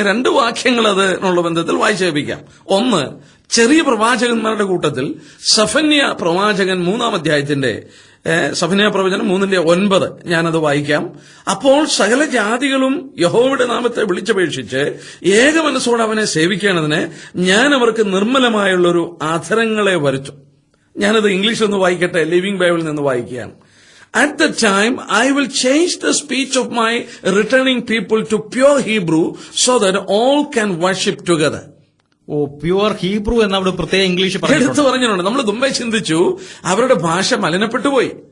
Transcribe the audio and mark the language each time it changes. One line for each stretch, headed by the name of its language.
Malayalam: 2 വാക്യങ്ങൾ അതിനുള്ള ബന്ധത്തിൽ വായിച്ചേൽപ്പിക്കാം. ഒന്ന്, ചെറിയ പ്രവാചകന്മാരുടെ കൂട്ടത്തിൽ സഫന്യ പ്രവാചകൻ 3 സഫന്യ പ്രവചനം 3:9 ഞാനത് വായിക്കാം. അപ്പോൾ സകല ജാതികളും യഹോവയുടെ നാമത്തെ വിളിച്ചപേക്ഷിച്ച് ഏക മനസ്സോടെ അവനെ സേവിക്കേണ്ടതിന് ഞാൻ അവർക്ക് നിർമ്മലമായുള്ളൊരു അധരങ്ങളെ വരുത്തും. ഞാനത് ഇംഗ്ലീഷിൽ ഒന്ന് വായിക്കട്ടെ, ലിവിംഗ് ബൈബിളിൽ നിന്ന് വായിക്കുകയാണ്.
English: At the time, I will change the speech of my returning people to pure Hebrew so that all can worship together.
Malayalam: Pure Hebrew എന്നവിടെ പ്രത്യേക ഇംഗ്ലീഷ് എടുത്തു പറഞ്ഞിട്ടുണ്ട്. നമ്മൾ മുമ്പേ ചിന്തിച്ചു അവരുടെ ഭാഷ മലിനപ്പെട്ടുപോയി.